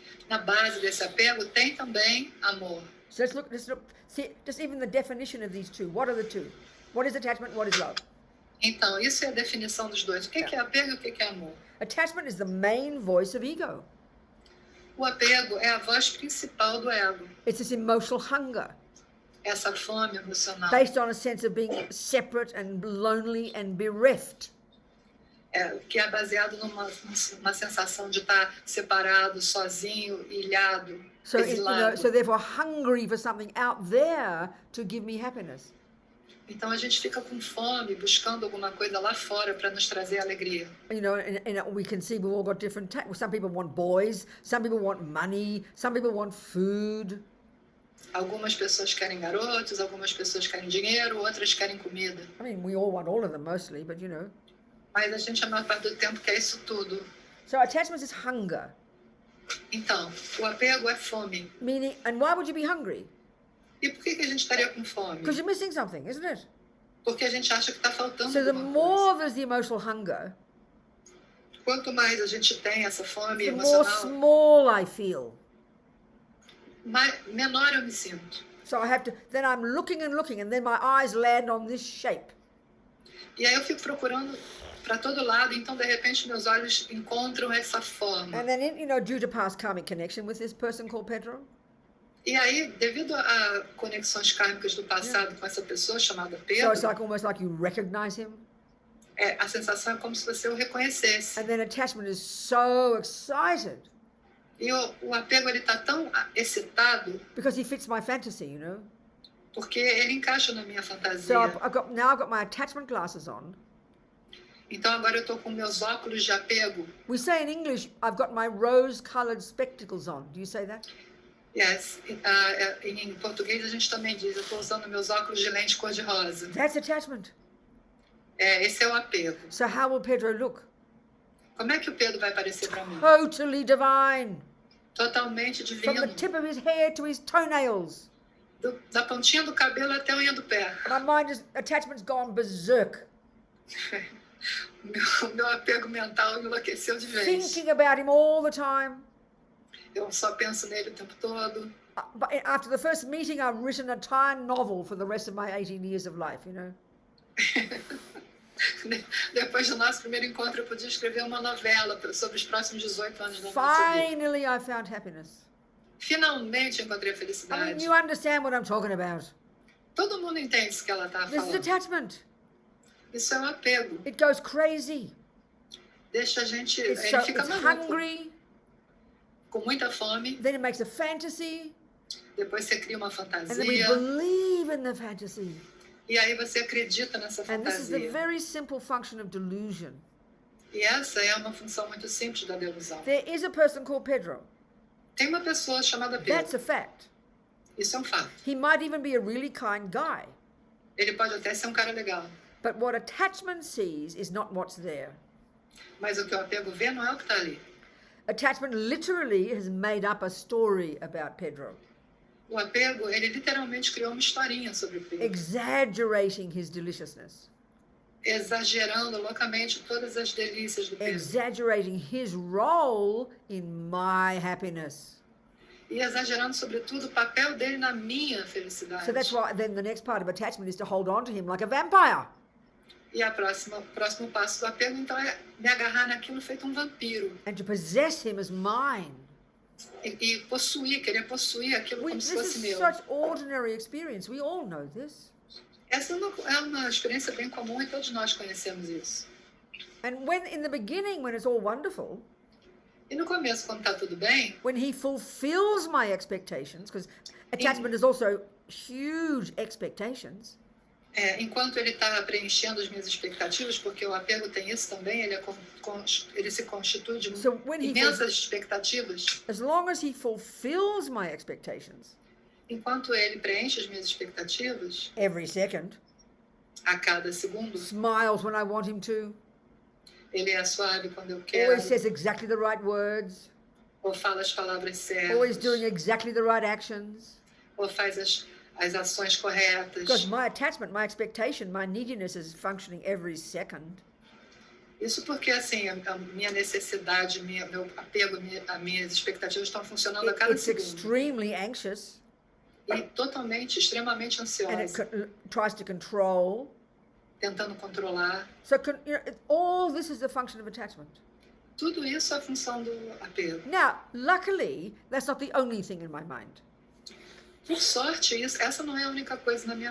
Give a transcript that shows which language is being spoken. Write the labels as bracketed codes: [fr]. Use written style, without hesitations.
[pt] Na base desse apego tem também amor. [en] So let's look. See, just even the definition of these two. What are the two? What is attachment? What is love? [pt] Então, isso é a definição dos dois. O que é apego e o que é amor? [en] Attachment is the main voice of ego. [pt] O apego é a voz principal do ego. [en] It's this emotional hunger [pt] Essa fome emocional. [en] based on a sense of being separate and lonely and bereft. [pt] Que é baseado numa sensação de estar separado, sozinho, ilhado, [en] So, [pt] exilado. [en] so therefore hungry for something out there to give me happiness. [pt] Então a gente fica com fome, buscando alguma coisa lá fora para nos trazer alegria. [en] And we can see we've all got different. Some people want boys, some people want money, some people want food. [pt] Algumas pessoas querem garotos, algumas pessoas querem dinheiro, outras querem comida. [en] I mean, we all want all of them mostly, but [pt] Mas a gente, a maior parte do tempo, quer isso tudo. [en] So attachment is hunger. [pt] Então, o apego é fome. [en] Meaning, and why would you be hungry? [pt] E por que a gente estaria com fome? [en] Because you're missing something, isn't it? [pt] Porque a gente acha que está faltando [en] So the [pt] alguma [en] more [pt] coisa. [en] there's the emotional hunger, [pt] Quanto mais a gente tem essa fome [en] the more [pt] emocional, [en] small I feel. [pt] menor eu me sinto. [en] So then I'm looking, and then my eyes land on this shape. [pt] E aí eu fico procurando para todo lado, então de repente meus olhos encontram essa forma. [en] And then, due to past karmic connection with this person called Pedro, [pt] E aí, devido a conexões kármicas do passado com essa pessoa chamada [en] so [pt] Pedro, [en] it's almost like you recognize him. [pt] a sensação é como se você o reconhecesse. [en] And then attachment is so excited [pt] E o apego ele está tão excitado [en] because he fits my fantasy, [pt] porque ele encaixa na minha [en] So [pt] fantasia. [en] I've got my attachment glasses on. [pt] Então agora eu estou com meus óculos de apego. [en] We say in English, I've got my rose-colored spectacles on. Do you say that? Yes. [pt] Em português a gente também diz, eu estou usando meus óculos de lente cor-de-rosa. [en] That's attachment. [pt] Esse é o apego. [en] So how will Pedro look? [pt] Como é que o Pedro vai aparecer para mim? [en] Totally divine. [pt] Totalmente [en] From the [pt] divino. [en] tip of his hair to his toenails. [pt] Da pontinha do cabelo até a unha do pé. [en] My attachment's gone berserk. [pt] Meu apego mental enlouqueceu de vez. [en] Thinking about him all the time. [pt] Eu só penso nele o tempo todo. [en] But after the first meeting, I've written a entire novel for the rest of my 18 years of life, [pt] Depois do nosso primeiro encontro, eu podia escrever uma novela sobre os próximos 18 anos da nossa vida. [en] Finally, I found happiness. [pt] Finalmente eu encontrei a [en] I [pt] felicidade. [en] mean, you understand what I'm talking about. [pt] Todo mundo entende isso que ela está [en] This is [pt] falando. [en] attachment. [pt] Isso é um apego. [en] It goes crazy. [pt] Deixa a gente... [en] It's [pt] Ele fica maluco, [en] hungry. [pt] com muita fome. [en] Then it makes a fantasy. [pt] Depois você cria uma [en] And then we [pt] fantasia. [en] believe in the fantasy. [pt] E aí você acredita nessa [en] And this is the very simple function of delusion. [pt] E essa é uma função muito simples da delusão. [en] There is a person called Pedro. [pt] Tem uma pessoa chamada [en] That's [pt] Pedro. [en] a fact. [pt] Isso é um fato. [en] He might even be a really kind guy. [pt] Ele pode até ser um cara legal. [en] But what attachment sees is not what's there. [pt] Mas o que o apego vê não é o que está ali. [en] Attachment literally has made up a story about Pedro, [pt] O apego, ele literalmente criou uma historinha sobre o Pedro. [en] exaggerating his deliciousness, [pt] Exagerando loucamente todas as delícias do Pedro. [en] exaggerating his role in my happiness. [pt] E exagerando, sobretudo, o papel dele na minha felicidade. [en] So that's why then the next part of attachment is to hold on to him like a vampire. [pt] E o próximo passo do apego, então, é me agarrar naquilo feito um vampiro. [en] And to possess him as mine. [pt] E possuir, querer possuir aquilo como se [en] This [pt] fosse [en] is such ordinary experience. We all know this. [pt] Essa é uma experiência bem comum e todos nós conhecemos isso. [en] And when in the beginning, when it's all wonderful, [pt] E no começo, quando está tudo bem, [en] when he fulfills my expectations, because attachment is also huge expectations. [pt] Enquanto ele está preenchendo as minhas expectativas, porque o apego tem isso também, ele se constitui de [en] So when he [pt] imensas expectativas. [en] As long as he fulfills my expectations, [pt] Enquanto ele preenche as minhas expectativas, [en] every second, [pt] a cada segundo, [en] smiles when I want him to, [pt] ele é suave quando eu quero, [en] always says exactly the right words, [pt] ou fala as palavras [en] always doing [pt] certas, [en] exactly the right actions. [pt] ou faz as ações corretas. [en] Because my attachment, my expectation, my neediness is functioning every second. [pt] Isso porque, assim, a minha necessidade, meu apego, as minhas expectativas estão funcionando a cada [en] It's [pt] segundo. [en] extremely anxious, [pt] E totalmente, extremamente [en] and it [pt] ansiosa, [en] tries to control. [pt] tentando controlar. [en] So all this is a function of attachment. [pt] Tudo isso é a função do apego. [en] Now, luckily, that's not the only thing in my mind. [pt] Por sorte, essa não é a única coisa na minha